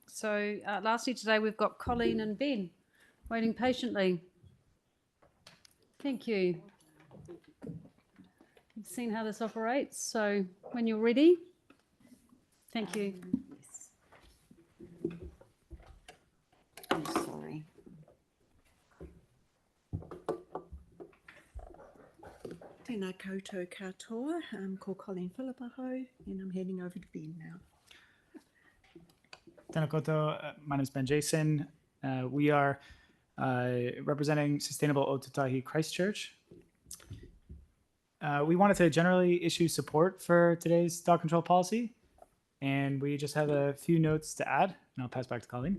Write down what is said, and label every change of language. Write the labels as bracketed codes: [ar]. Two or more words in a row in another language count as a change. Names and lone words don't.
[en] So lastly today we've got Colleen and Ben waiting patiently. Thank you. You've seen how this operates, so when you're ready, thank you. Yes. I'm sorry. [mi] Tēnā koutou katoa. [en] I'm called Colleen Philippaho and I'm heading over to Ben now. [mi] Tēnā koutou, [en] my name is Ben Jason. We are representing Sustainable Otutahi Christchurch. We wanted to generally issue support for today's dog control policy, and we just have a few notes to add, and I'll pass back to Colleen.